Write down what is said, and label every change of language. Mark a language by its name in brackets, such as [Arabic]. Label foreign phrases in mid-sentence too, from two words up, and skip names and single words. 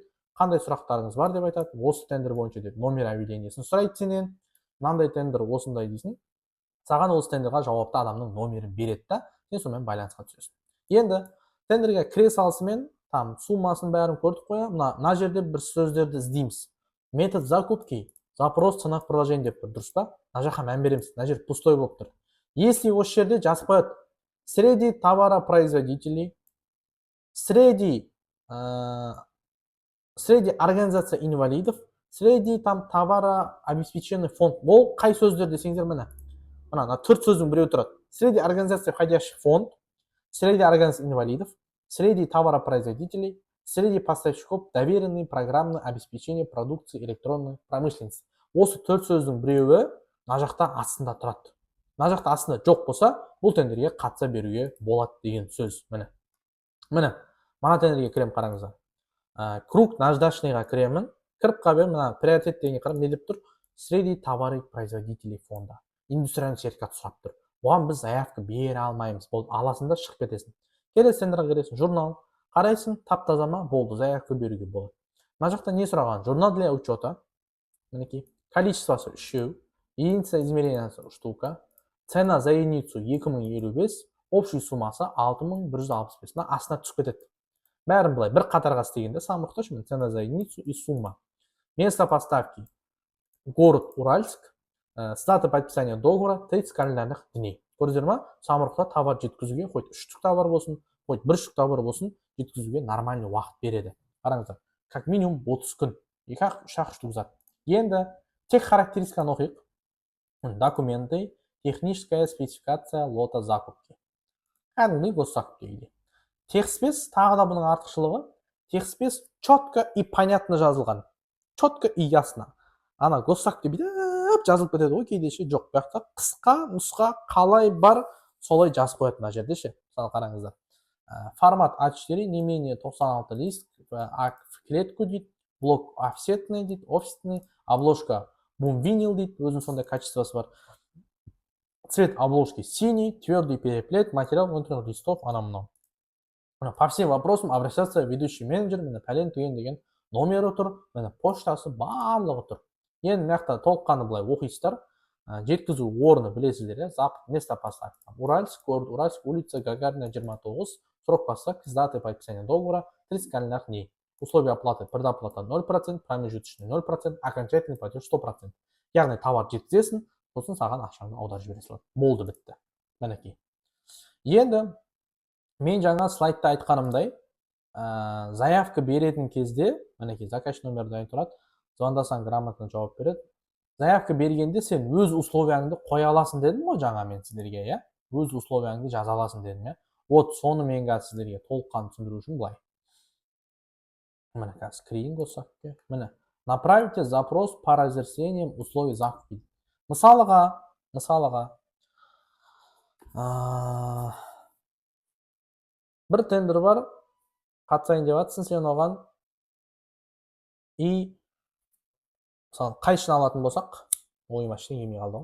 [Kazakh] Қандай сұрақтарыңыз бар деп айтады, осы тендер бойынша деп номер объявлениесін сұрайды сенен, мынандай тендер осындай дейсің, саған осы тендерға жауапты адамның номерін береді да, сен сонымен байланысқа түсесің. Енді тендерге кіре салысымен, там суммасын бәрін көрдік қоя, мына жерде бір сөздерді іздейміз. [Russian] Метод закупки, запрос ценовых предложений [Kazakh] деп тұр, дұрыс па? Мына жаққа мән береміз, мына жер пустой болып тұр. Если осы жерде жазып қояды, [Russian] среди товаропроизводителей, среди организация инвалидов, среди там товарообеспеченный фонд. [Kazakh] Бұл қай сөздер десеңдер міне. Мына 4 сөздің біреуі тұрады. [Russian] Среди организация входящих фонд, среди организаций инвалидов, среди товаропроизводителей, среди поставщиков доверенный программное обеспечение продукции электронной промышленности. [Kazakh] Осы 4 сөздің біреуі мына жақта астында тұрады. Мына жақта астында жоқ болса, бұл тендерге қатыса беруге болады деген сөз. Міне, мына тендерге кірем, қараңыздар. [Russian] Круг наждачныйға [Kazakh] кіремін. Кіріп қабем, мына приоритет деген қарап, не деп тұр? [Russian] Среди товаропроизводителей фонда. Индустриальный сертификат [Kazakh] сұрап тұр. Бұған біз заявка бере алмаймыз. Болды, аласың да шығып кетесің. Келесі тендерға кіресің, журнал. Қарайсың, тап-таза ма? Болды, заявка беруге болады. Мына жақта не сұраған? [Russian] Журнал для учета. Мінекей. Количествосы 3, единица измерения штука, цена за единицу 2055, общий суммасы 6165. [Kazakh] Мына астына түсіп кетеді. Бәрін былай бір қатарға істегенде Самұрықта шымен [Russian] цена за единицу и сумма. Место поставки город Уральск, с даты подписания договора 30 календарных дней. [Kazakh] Көрдіңіздер ма? Самұрықта товар жеткізуге, [Russian] хоть 3 штук [Kazakh] товар болсын, [Russian] хоть 1 штук [Kazakh] товар болсын, жеткізуге нормальный уақыт береді. Қараңыздар, [Russian] как минимум [Kazakh] 30 күн, 2-3 штук зат. Енді тек характеристиканы оқиық. [Russian] Документы, техническая спецификация лота закупки. [Kazakh] Кәдімгі госсакупкеге. Текст тағы да бұның артықшылығы. [Russian] Текст четко и понятно жазылған. Четко и ясно. [Kazakh] Ана госсакупке бүйтіп жазылып кетеді ғой, кейде ше жоқ. Бұяқта қысқа нұсқа қалай бар, солай жазып қояды мына жерде ше. Мысалы қараңыздар. [Russian] Формат А4, не менее 96 лист, в клетку дейді, блок офсетный дейді, офсетный, обложка бумвинил дейді, [Kazakh] өзінің сондай качествосы бар. [Russian] Цвет обложки синий, твердый переплет, материал внутренних листов, [Kazakh] анау-мынау. [Russian] По всем вопросам обращаться ведущий менеджер, [Kazakh] мені пәлен түген деген номері тұр, мені поштасы барлығы тұр. Енді мияқта толыққаны былай оқисыздар. Жеткізу орны білесіздер, [Russian] запад, место поставки. Уральск, город Уральск, улица Гагарина 29, срок поставки с датой подписания договора 30 календарных дней. Условия оплаты: предоплата 0%, промежуточный 0%, окончательный платеж 100%. [Kazakh] Яғни товар жеткізесің, сосын саған ақшаңды аударып жібере салады. Болды, бітті. Мінекей. Енді мен жаңа слайдта айтқанымдай, заявка беретін кезде, мінекей, заказ номері дайын тұрады, звондасаң грамотно жауап береді. Заявка бергенде сен өз условияңды қоя аласың дедім ғой жаңа мен сіздерге, иә? Өз условияңды жаза аласың дедім, иә? Вот соны мен қазір сіздерге толыққанды түсіндіру үшін былай. Міне қазір кірейін госсакупке. Міне, [Russian] направите запрос по разъяснениям условий закупки. [Kazakh] Мысалыға, бір тендер бар, қатысайын деп жатсың сен оған, и мысалы қайшыны алатын болсақ, ойыма ештеңе келмей қалды ғой.